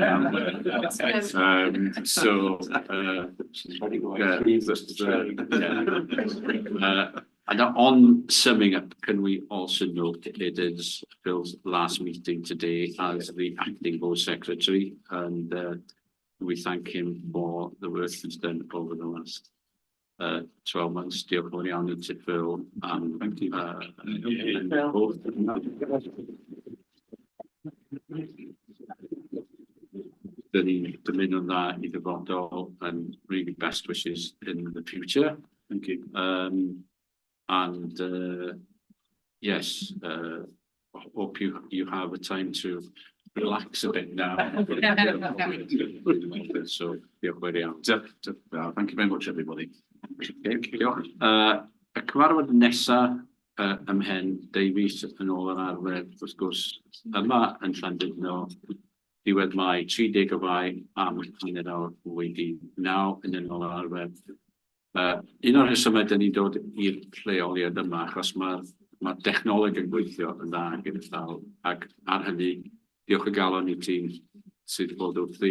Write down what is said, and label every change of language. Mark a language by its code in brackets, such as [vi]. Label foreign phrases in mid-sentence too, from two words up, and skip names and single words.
[en] and on summing up, can we also note it is Phil's last meeting today as the acting board secretary, and we thank him for the work he's done over the last 12 months. [cy] Diolch yn fawr iawn i ti, Phil, [en] and thank you. [cy] Dyn ni'n dymuno dda i dyfodol [en] and really best wishes in the future. Thank you. And yes, hope you have a time to relax a bit now. So, [cy] diolch yn iawn. [en] Thank you very much, everybody. [cy] Diolch. Y cyfarfod nesa ymhen Davies yn ôl yr arfer, wrth gwrs, yma yn Llandudno, diwedd Mai, 30 o Fai, am hanner awr wedi 9 yn ôl yr arfer. Un o'r rhesymau dyn ni'n dod i'r lleoliad yma, achos mae'r dechnoleg yn gweithio yn dda gyda llaw, ac ar hynny, diolch o galon i ti sydd bod wrthi.